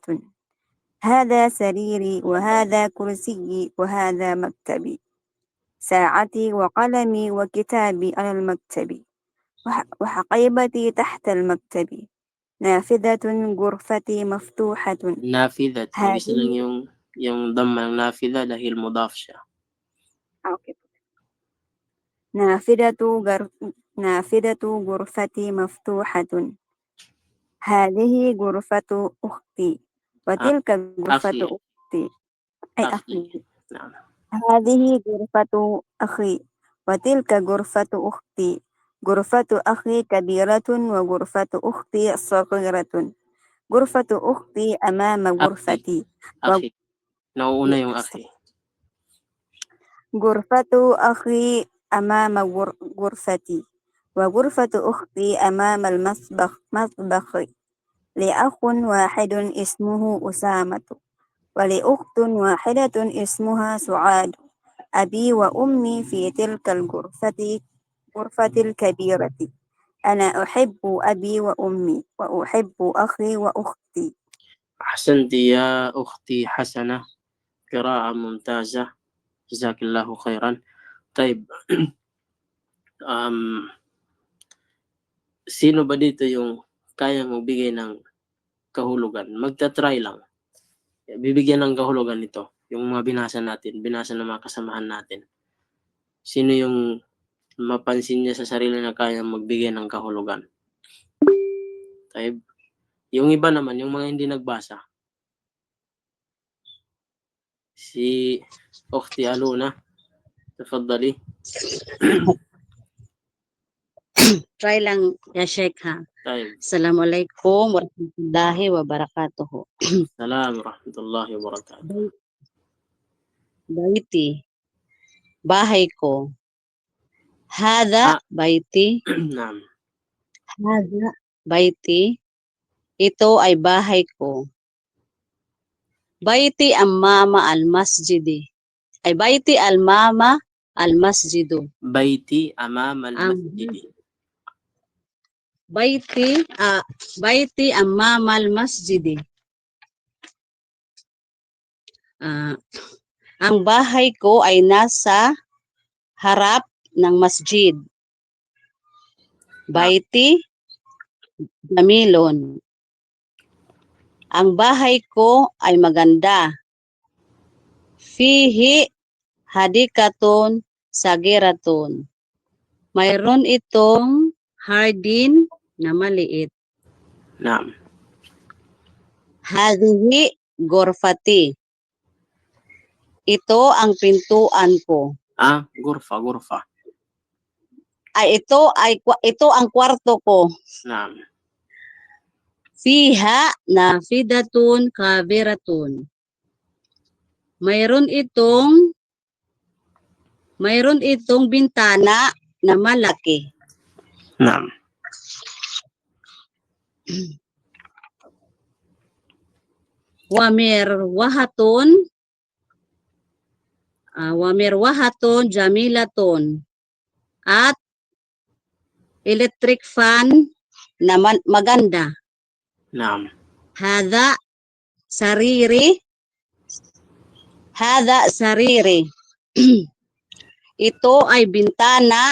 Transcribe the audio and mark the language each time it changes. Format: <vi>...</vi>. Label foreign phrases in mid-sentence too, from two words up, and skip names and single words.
<ar>هذا سريري وهذا كرسي وهذا مكتبي. ساعتي وقلمي وكتابي على المكتب وحقيبتي تحت المكتب. نافذة غرفتي مفتوحة. نافذة.</ar> <tl>Ibig lang yung dhamma ng nafidha dahil mudaf siya.</tl> <ar>Okay. نافذة غرفتي مفتوحة. هذه غرفة أختي وتلك غرفة أختي. أي أخي. نعم. هذه غرفة أخي وتلك غرفة أختي. غرفة أخي كبيرة وغرفة أختي صغيرة. غرفة أختي أمام غرفتي. أخي.</ar> <tl>Nauuna yung akhi.</tl> <ar>غرفة أخي أمام غرفتي وغرفة أختي أمام المطبخ. لأخ واحد اسمه أسامة ولأخت واحدة اسمها سعاد أبي وأمي في تلك غرفة الكبيرة أنا أحب أبي وأمي وأحب أخي وأختي. أحسنت يا أختي حسنة، قراءة ممتازة، جزاك الله خيرا.</ar> <tl>طيب sino ba dito yung kayang magbigay ng kahulugan? Magta-try lang. Bibigyan ng kahulugan ito. Yung mga binasa ng mga kasamahan natin. Sino yung mapansin niya sa sarili na kayang magbigay ng kahulugan? Tayo. Yung iba naman, yung mga hindi nagbasa. Si Ukhti Aluna, tafadhali. Try lang,</tl> <ar>يا شيخ</ar> <tl>ha. Tayo.</tl> <ar>السلام عليكم ورحمة الله وبركاته. سلام ورحمة الله وبركاته.</ar> <tl>Baiti, bahay ko.</tl> <ar>هذا بيتي, Naam. هذا بيتي.</ar> <tl>Ito ay bahay ko.</tl> <ar>بيتي أمام المسجد. أي بيتي الأمام المسجد. بيتي أمام المسجد. بيتي أمام المسجد.</ar> <tl>Ang bahay ko ay nasa harap ng masjid.</tl> <ar>بيتي جميل.</ar> <tl>Ang bahay ko ay maganda.</tl> <ar>فيه حديقة صغيرة.</ar> <tl>Mayroon itong hardin na maliit. Naam.</tl> <ar>هذه غرفتي.</ar> <tl>Ito ang pintuan ko. Gurfa. Ito ang kwarto ko. Naam.</tl> <ar>فيها نافذة كبيرة.</ar> <tl>Mayroon itong bintana na malaki. Naam.</tl> <ar>ومروحة جميلة.</ar> <tl>At</tl> <en>electric fan</en> <tl>na maganda. Naam.</tl> <ar>هذا سريري.</ar> <tl>Ito ay bintana.</tl>